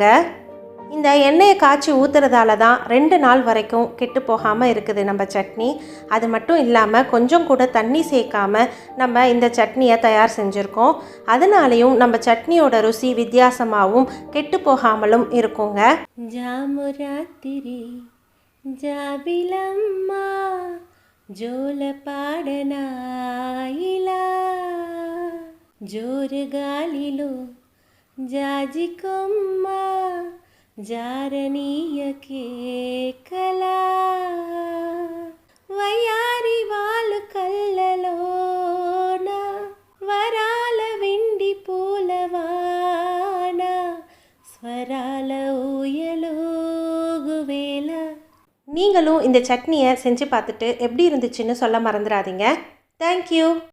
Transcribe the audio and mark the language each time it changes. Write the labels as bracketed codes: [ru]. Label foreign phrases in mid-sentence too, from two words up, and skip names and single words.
[ta] இந்த எண்ணெயை காய்ச்சி ஊற்றுறதால தான் 2 நாள் வரைக்கும் கெட்டு போகாமல் இருக்குது நம்ம சட்னி. அது மட்டும் இல்லாமல் கொஞ்சம் கூட தண்ணி சேர்க்காமல் நம்ம இந்த சட்னியை தயார் செஞ்சுருக்கோம். அதனாலேயும் நம்ம சட்னியோட ருசி வித்தியாசமாகவும் கெட்டு போகாமலும் இருக்குங்க. [te] ஜாமுராத்திரி జాబిలమ్మా జోల పాడనా ఇలా జోరు గాలిలో జాజి కొమ్మ జారనీయకే కలా వయారి వాళ్ళు కళ్ళలోన వరాల వెండి పూలవాన స్వరాల ఊయలోగువేళ. [ta] நீங்களும் இந்த சட்னியை செஞ்சு பார்த்துட்டு எப்படி இருந்துச்சுன்னு சொல்ல மறந்துடாதீங்க. தேங்க்யூ.